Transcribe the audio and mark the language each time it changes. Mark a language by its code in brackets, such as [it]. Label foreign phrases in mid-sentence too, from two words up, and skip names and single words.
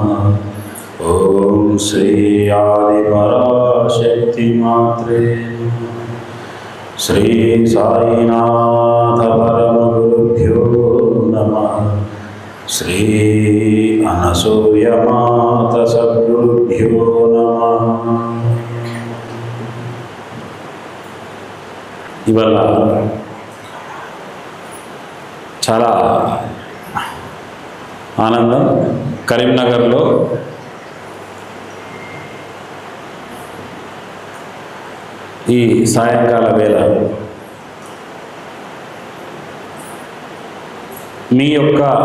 [sa] ओम श्री आदिपराशक्ति मात्रे श्री साईनाथ परमगुरुभ्यो नमः। श्री अनसूयमात सद्गुरुभ्यो नमः। [te] इवाल చాలా ఆనందం. కరీంనగర్లో ఈ సాయంకాల వేళ మీ యొక్క